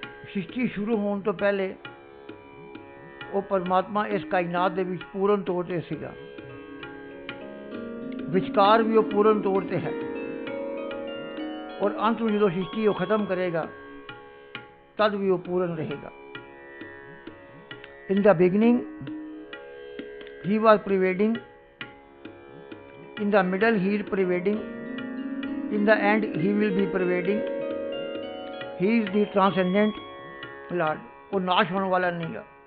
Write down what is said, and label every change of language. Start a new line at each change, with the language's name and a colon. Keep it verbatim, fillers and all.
Punjabi: ਸ੍ਰਿਸ਼ਟੀ ਸ਼ੁਰੂ ਹੋਣ ਤੋਂ ਪਹਿਲੇ ਉਹ ਪਰਮਾਤਮਾ ਇਸ ਕਾਇਨਾਤ ਦੇ ਵਿੱਚ ਪੂਰਨ ਤੌਰ ਤੇ ਸੀਗਾ, ਵਿਚਕਾਰ ਵੀ ਉਹ ਪੂਰਨ ਤੌਰ ਤੇ ਹੈ, ਔਰ ਅੰਤ ਨੂੰ ਜਦੋਂ ਸ੍ਰਿਸ਼ਟੀ ਉਹ ਖਤਮ ਕਰੇਗਾ ਤਦ ਵੀ ਉਹ ਪੂਰਨ ਰਹੇਗਾ।
English: In the beginning he was pervading, in the middle he is pervading, in the end he will be pervading. He is the transcendent Lord,
Punjabi: ਉਹ ਨਾਸ਼ ਹੋਣ ਵਾਲਾ ਨਹੀਂ ਹੈ।